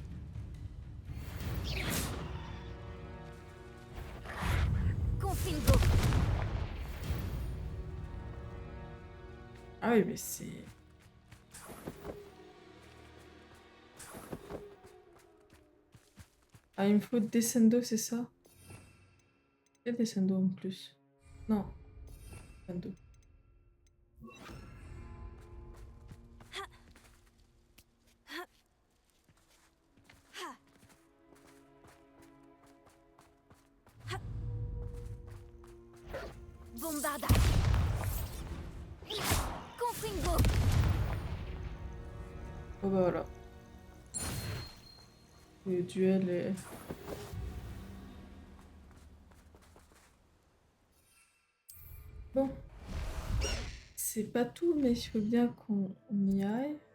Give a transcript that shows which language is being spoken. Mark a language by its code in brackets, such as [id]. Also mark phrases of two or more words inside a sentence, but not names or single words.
[fr] Confingo! Ah oui, mais c'est... Ah, il me faut Descendo, c'est ça? Il y a Descendo en plus. Non. Descendo. Bombarda! Confingo! Oh bah voilà. Le duel est... Bon. C'est pas tout, mais il faut bien qu'on y aille.